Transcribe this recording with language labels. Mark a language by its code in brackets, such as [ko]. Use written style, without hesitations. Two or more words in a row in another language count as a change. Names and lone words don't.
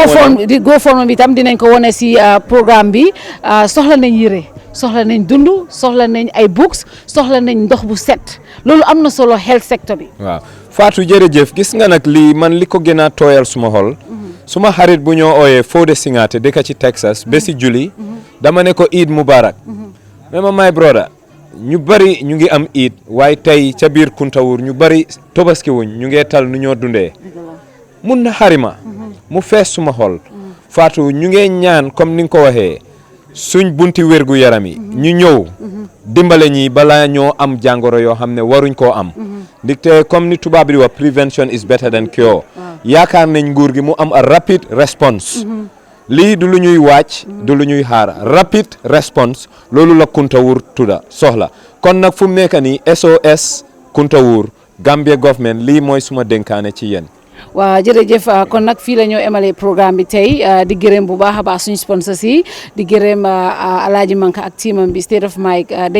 [wo] GoFundMe bi tam dinañ ko wone si programme bi soxla nañ yëre soxla nañ dund soxla nañ ay books soxla nañ ndox bu set loolu am na solo health sector bi. waaw Fatou jërëjëf gis nga nag lii man li ko gën a tooyal suma xol suma xarit bu ñoo ooyee Fodé Singate dëkk ci Texas ba si julli dama ne ko [ar] عيد مبارك [wo] mais [en] my brother [wo] ñu bari ñu ngi am Eid waaye tey ca biir Kuntawur ñu bari tobaski wuñ ñu ngee tal nu ñoo dundee mun na xarima mu fees suma xol Fatou ñu ngee ñaan comme ni nga ko waxee suñ bunti wérgu yaram yi ñu ñëw dimbale ñi balaa ñoo am jàngoro yoo xam ne waruñ koo am ndaxte comme ni tubaab bi di wax [en] prevention is better than cure [wo] yaakaar nañ nguur gi mu am [en] a rapid response [wo] lii du lu ñuy wàcc du lu ñuy xaar [en] rapid response [wo] loolu la Kuntawur tudda soxla kon nag fu mu nekk nii SOS Kuntawur Gambia government lii mooy suma dénkaane ci yéen. waaw jërëjëf kon nag fii la ñoo emale programme bi tey di gërëm bu baax a baax suñu sponsors yi di gërëm Alaaji Manka ak teamam bi State of Mike dañ